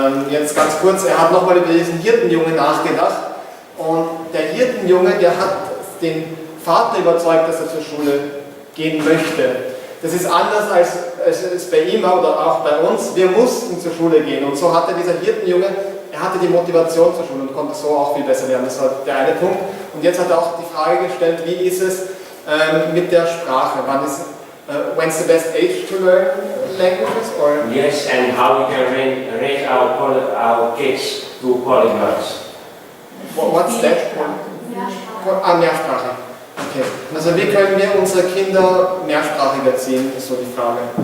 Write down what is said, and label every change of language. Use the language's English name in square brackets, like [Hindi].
[German] Jetzt ganz kurz, er hat nochmal über diesen Hirtenjungen nachgedacht und der Hirtenjunge, der hat den Vater überzeugt, dass er zur Schule gehen möchte. Das ist anders als es bei ihm oder auch bei uns. Wir mussten zur Schule gehen und so hatte dieser Hirtenjunge, er hatte die Motivation zur Schule und konnte so auch viel besser lernen. Das war der eine Punkt. Und jetzt hat er auch die Frage gestellt, wie ist es mit der Sprache? [English] When's the best age to learn languages? Or? Yes, and how we can raise our kids to polyglots. What's that? Mehrsprache. Okay. [German] Also wie können wir unsere Kinder mehrsprachig erziehen, ist so die Frage.